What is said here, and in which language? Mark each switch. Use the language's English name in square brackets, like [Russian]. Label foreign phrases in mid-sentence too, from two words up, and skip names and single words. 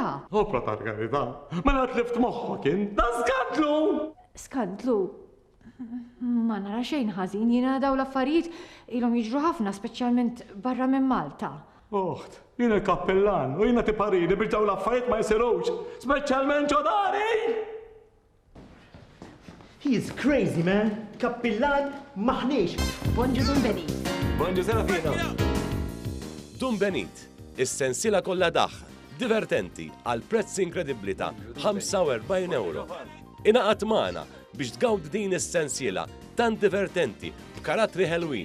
[Maltese] Opra ta' karità. Ma natlift moħħok kien. Da skandlu! Skandlu. Ma nara xejn ħażin, jiena daw l-affarijiet ilhom jiġru ħafna, speċjalment barra minn Malta. Uħt, jien il-kappellan u jiena tiparini biex daw l-affarijiet ma jsirux, speċjalment ġodari! [English] He is crazy, man. [Maltese] Kappillan maħniex. Bonġu Dumbenit. Bonġu Serafina. Dumbenit, is-sensiela kollha daħ, divertenti għal prezz inkredibbli ta' 45 euro. Inaqat magħna biex tgawd din is-sensiela tant divertenti b'karattri ħelwin.